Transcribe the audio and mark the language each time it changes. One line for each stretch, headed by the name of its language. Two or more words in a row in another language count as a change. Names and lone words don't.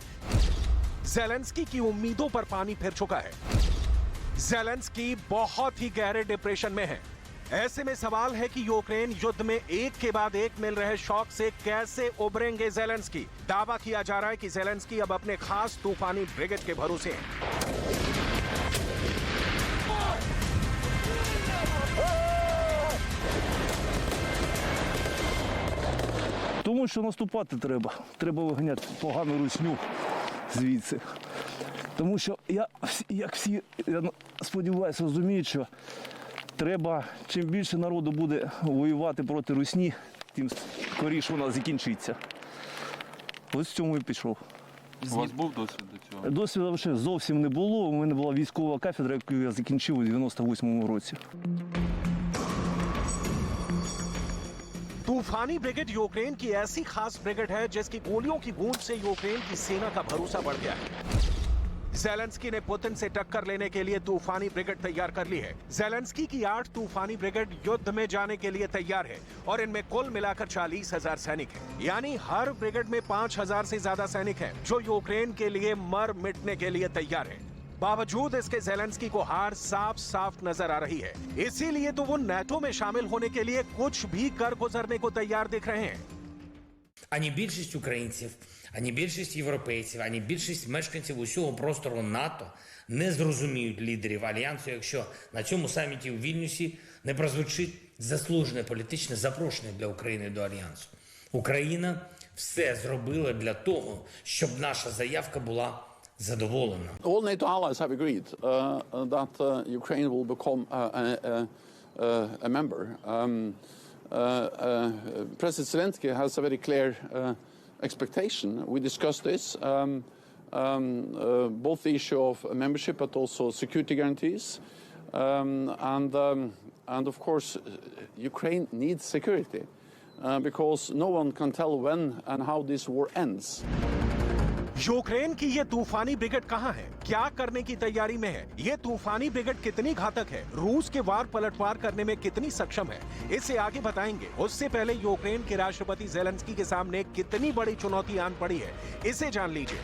Hindi: जेलेंस्की की उम्मीदों पर पानी फिर चुका है। जेलेंस्की बहुत ही गहरे डिप्रेशन में है। ऐसे में सवाल है कि यूक्रेन युद्ध में एक के बाद एक मिल रहे शॉक से कैसे उबरेंगे जेलेंस्की। दावा किया जा रहा है कि जेलेंस्की अब अपने खास तूफानी ब्रिगेड के भरोसे हैं।
Ukrainian: Тому що наступати треба. Треба виганяти погану русню звідси. Тому що як всі, я сподіваюся, розуміють, що треба, чим більше народу буде воювати проти русні, тим скоріше вона закінчиться. Ось в цьому і пішов. У вас був досвід до цього? Досвіду вже зовсім не було. У мене була військова кафедра, яку я закінчив у 98-му році.
Hindi: तूफानी ब्रिगेड यूक्रेन की ऐसी खास ब्रिगेड है जिसकी गोलियों की गूंज से यूक्रेन की सेना का भरोसा बढ़ गया है। जेलेंस्की ने पुतिन से टक्कर लेने के लिए तूफानी ब्रिगेड तैयार कर ली है। जेलेंस्की की 8 तूफानी ब्रिगेड युद्ध में जाने के लिए तैयार है और इनमें कुल मिलाकर 40,000 सैनिक हैं। यानी हर ब्रिगेड में 5,000 से ज्यादा सैनिक हैं, जो यूक्रेन के लिए मर मिटने के लिए तैयार है। बावजूद इसके जेलेंस्की को हार साफ साफ नजर आ रही है। इसीलिए तो वो नेटो में शामिल होने के लिए कुछ भी कर गुजरने को तैयार दिख रहे हैं।
Ukrainian: Ані більшість українців, ані більшість європейців, ані більшість мешканців усього простору НАТО не зрозуміють лідерів Альянсу, якщо на цьому саміті у Вільнюсі не прозвучить заслужене політичне запрошення для України до Альянсу. Україна все зробила для того, щоб наша заявка була задоволена.
English: All NATO allies have agreed that Ukraine will become a member. President Zelensky has a very clear expectation. We discussed this, both the issue of membership but also security guarantees. And of course, Ukraine needs security because no one can tell when and how this war ends.
Hindi: यूक्रेन की ये तूफानी ब्रिगेड कहां है, क्या करने की तैयारी में है, ये तूफानी ब्रिगेड कितनी घातक है, रूस के वार पलटवार करने में कितनी सक्षम है, इसे आगे बताएंगे। उससे पहले यूक्रेन के राष्ट्रपति ज़ेलेंस्की के सामने कितनी बड़ी चुनौती आन पड़ी है, इसे जान लीजिए।